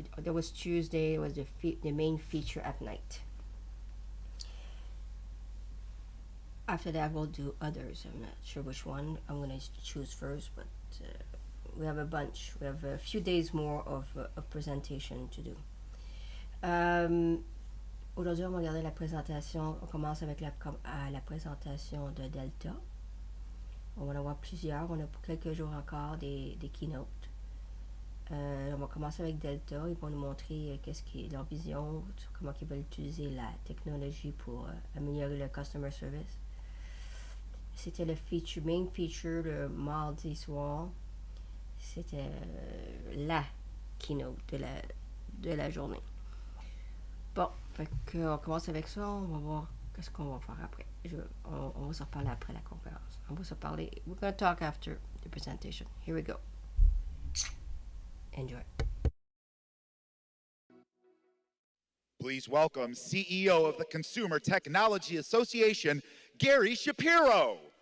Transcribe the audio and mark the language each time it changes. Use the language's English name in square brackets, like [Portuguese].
[English] That was Tuesday. It was the main feature at night. After that, we'll do others. I'm not sure which one I'm going to choose first, but we have a bunch. We have a few days more of presentation to do. [French] Aujourd'hui, on va regarder la présentation. On commence avec la présentation de Delta. On va en avoir plusieurs. On a pour quelques jours encore des keynotes. On va commencer avec Delta. Ils vont nous montrer qu'est-ce qui est leur vision, comment ils veulent utiliser la technologie pour améliorer le customer service. C'était le [English] main feature [French] le mardi soir. C'était la keynote de la journée. Bon, fait qu'on commence avec ça. On va voir qu'est-ce qu'on va faire après. On va se reparler après la conférence. On va se parler. [English] We're going to talk after the presentation. Here we go. Enjoy. Please welcome CEO of the Consumer Technology Association, Gary Shapiro.